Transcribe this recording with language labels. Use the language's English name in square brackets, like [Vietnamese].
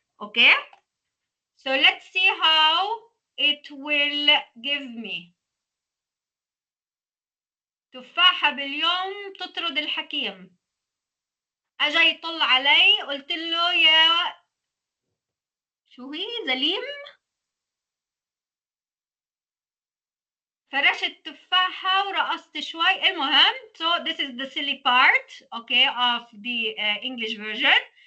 [English] Okay, so let's see how it will give me. [Arabic] تفاحة باليوم تطرد الحكيم. اجا يطل علي قلت له يا شو هي زليم، فرشت تفاحة ورقصت شوي. المهم [English] so this is the silly part okay of the English version.